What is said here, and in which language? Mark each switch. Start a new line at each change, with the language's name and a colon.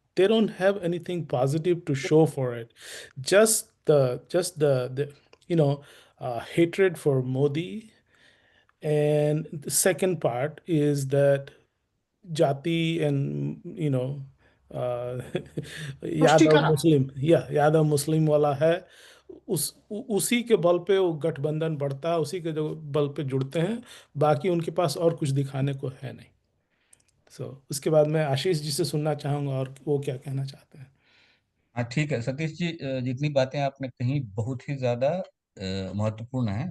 English: They don't have anything positive to show for it. Just the you know hatred for Modi. And the second part is that Jati and uh,
Hindi: तुष्टिकरण। यादव मुस्लिम वाला है। उसी के बल पे वो गठबंधन बढ़ता है, उसी के जो बल पे जुड़ते हैं। बाकी उनके पास और कुछ दिखाने को है नहीं। उसके बाद मैं आशीष जी से सुनना चाहूंगा और वो क्या कहना चाहते हैं। हाँ ठीक है सतीश जी, जितनी बातें आपने कही बहुत ही ज्यादा महत्वपूर्ण है।